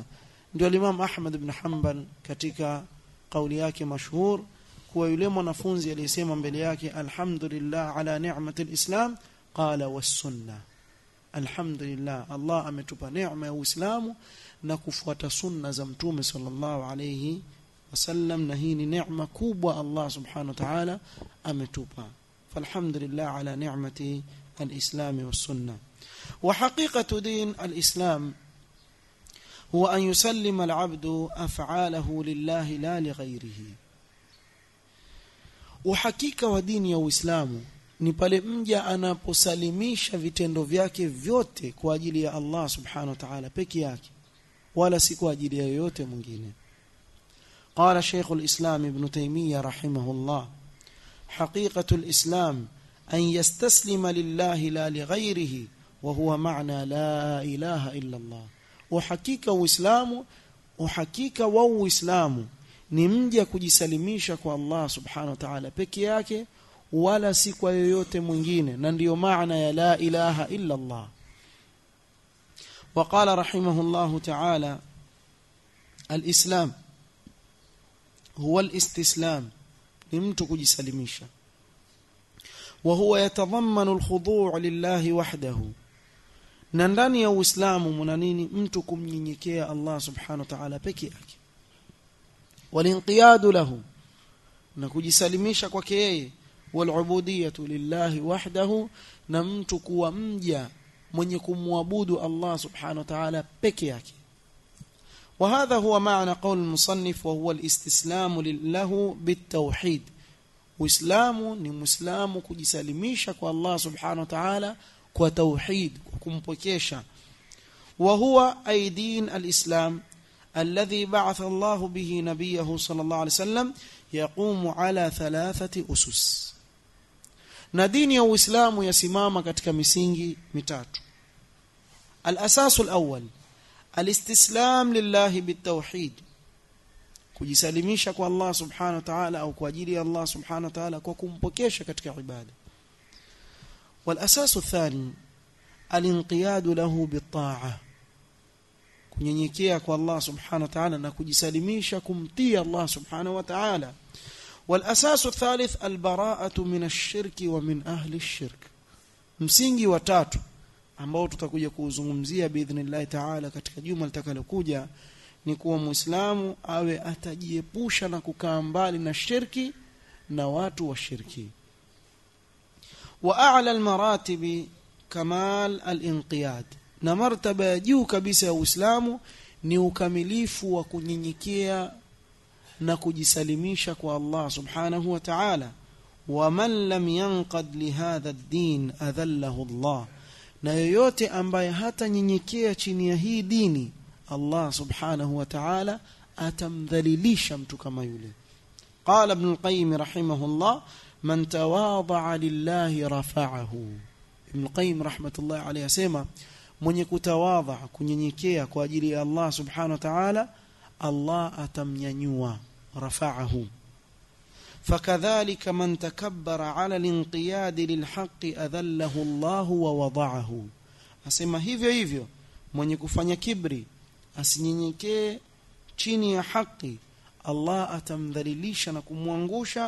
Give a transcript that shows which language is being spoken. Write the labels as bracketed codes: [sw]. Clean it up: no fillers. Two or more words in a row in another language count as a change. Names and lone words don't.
[sw] Ndio Imam Ahmad ibn Hanbal katika kauli yake mashhur kwa yule mwanafunzi aliyesema mbele yake, [ar] الحمد لله على نعمة الإسلام قال والسنة. [sw] Alhamdulillah, Allah ametupa neema ya Uislamu na kufuata sunna za Mtume [ar] صلى الله عليه وسلم, [sw] na hii ni neema kubwa Allah [ar] سبحانه وتعالى [sw] ametupa. [ar] فالحمد لله على نعمة الإسلام والسنة. وحقيقة دين الإسلام هو أن يسلم العبد أفعاله لله لا لغيره. [sw] Uhakika wa dini ya Uislamu ni pale mja anaposalimisha vitendo vyake vyote kwa ajili ya Allah [ar] سبحانه وتعالى [sw] peke yake, wala si kwa ajili ya yoyote mwingine. [ar] قال شيخ الإسلام ابن تيمية رحمه الله: حقيقة الإسلام أن يستسلم لله لا لغيره، وهو معنى لا إله إلا الله. وحقيقة وإسلام [sw] ni mja kujisalimisha kwa Allah [ar] سبحانه وتعالى [sw] peke yake, wala si kwa yoyote mwingine, na ndiyo maana ya [ar] لا إله إلا الله. وقال رحمه الله تعالى: الإسلام هو الاستسلام، لمتو kujisalimisha. وهو يتضمن الخضوع لله وحده، [sw] na ndani ya Uislamu mna nini? Mtu kumnyenyekea Allah [ar] سبحانه وتعالى [sw] peke yake. [ar] والانقياد له, [sw] na kujisalimisha kwake yeye. [ar] والعبودية لله وحده, [sw] na mtu kuwa mja mwenye kumwabudu Allah [ar] سبحانه وتعالى [sw] peke yake. [ar] وهذا هو معنى قول المصنف: وهو الاستسلام له بالتوحيد. [sw] Uislamu ni muislamu kujisalimisha kwa Allah [ar] سبحانه وتعالى [sw] kwa tauhid, kumpokesha. [ar] وهو أي دين الإسلام الذي بعث الله به نبيه صلى الله عليه وسلم يقوم على 3 أسس. [sw] na dini ya Uislamu yasimama katika misingi mitatu. [ar] الأساس الأول الاستسلام لله بالتوحيد, [sw] kujisalimisha kwa Allah [ar] سبحانه وتعالى [sw] au kwa ajili ya Allah [ar] سبحانه وتعالى [sw] kwa kumpokesha katika ibada. [ar] والأساس الثاني الانقياد له بالطاعة, [sw] kunyenyekea kwa Allah [ar] سبحانه وتعالى [sw] na kujisalimisha kumtii Allah [ar] سبحانه وتعالى. والأساس الثالث البراءة من الشرك ومن أهل الشرك. [sw] msingi wa tatu ambao tutakuja kuzungumzia [ar] بإذن الله تعالى [sw] katika juma litakalokuja ni kuwa muislamu awe atajiepusha na kukaa mbali na shirki na watu wa shirki. [ar] وأعلى المراتب كمال الانقياد, [sw] na martaba ya juu kabisa ya Uislamu ni ukamilifu wa kunyenyekea na kujisalimisha kwa Allah [ar] سبحانه وتعالى. ومن لم ينقد لهذا الدين أذله الله, [sw] na yoyote ambaye hata nyenyekea chini ya hii dini Allah [ar] سبحانه وتعالى [sw] atamdhalilisha mtu kama yule. [ar] قال ابن القيم رحمه الله: من تواضع لله رفعه. [sw] Ibn al-Qayyim [ar] رحمة الله عليه [sw] asema, mwenye kutawadha, kunyenyekea kwa ajili ya Allah [ar] سبحانه وتعالى, [sw] Allah atamnyanyua, rafa'ahu. [ar] فكذلك من تكبر على الانقياد للحق أذله الله ووضعه. [sw] Asema hivyo hivyo mwenye kufanya kibri, asinyenyekee chini ya haki, Allah atamdhalilisha na kumwangusha.